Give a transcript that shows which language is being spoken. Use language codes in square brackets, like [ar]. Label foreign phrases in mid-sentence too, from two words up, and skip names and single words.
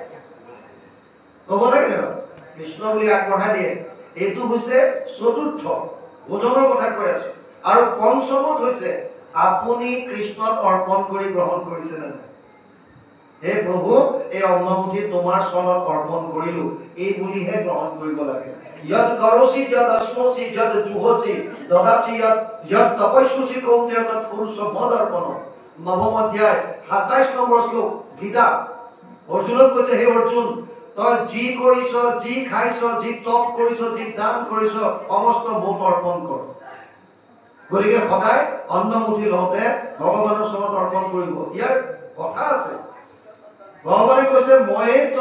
[as] ক'ব লাগে কৃষ্ণ বুলি আগবঢ়াই দিয়ে এইটো হৈছে চতুৰ্থ ভোজনৰ কথা কৈ আছো আৰু পঞ্চমত হৈছে আপুনি কৃষ্ণত অৰ্পণ কৰি গ্ৰহণ কৰিছে নে নাই হে প্ৰভু এই অন্নমুঠি তোমাৰ চৰণত অৰ্পণ কৰিলো এই বুলিহে গ্ৰহণ কৰিব লাগে [sa] यद करोसि यद अस्मोसि यद जुहोसि ददासि यद तपस्वसि कौन्तेय तत् कुरुष्व मदर्पण [as] নৱম অধ্যায় 27 নম্বৰ শ্লোক গীতা অৰ্জুনক কৈছে হে অৰ্জুন তই যি কৰিছ যি খাইছ যি তপ কৰিছ যি দান কৰিছ সমস্ত মোক অৰ্পণ কৰ গতিকে সদায় অন্নমুঠি লওঁতে ভগৱানৰ চৰণত অৰ্পণ কৰিব ইয়াৰ কথা আছে ভগৱানে কৈছে মই তই